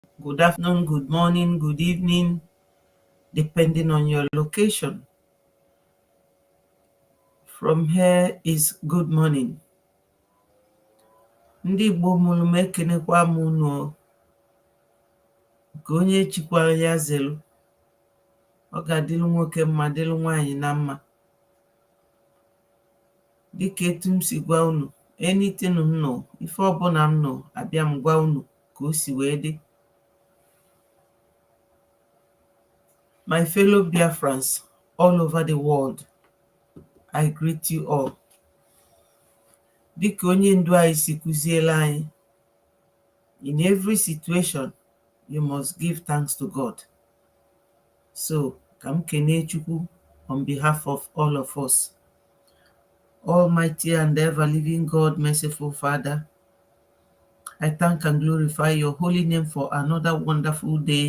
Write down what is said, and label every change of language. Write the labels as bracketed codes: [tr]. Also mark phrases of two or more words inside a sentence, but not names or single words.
[en] good afternoon, good morning, good evening, depending on your location. From here is good morning. [ig] Ndị Igbo mụrụ m ekenekwa m unu nke onye chikwara ya zelu. Ọ ga-adịlụ nwoke mma, dịlụ nwaanyị na mma. Dịka etu m si gwa unu, anything m nọ, ife ọbụla m nọ, abịa m gwa unu ka o si wee dị. [en] My fellow Biafrans all over the world, I greet you all. [ig] Dịka onye ndu anyị si kụziela anyị, [en] in every situation, you must give thanks to God. So, [ig] kam kene Chukwu [en] on behalf of all of us. Almighty and ever-living God, merciful Father, I thank and glorify your holy name for another wonderful day.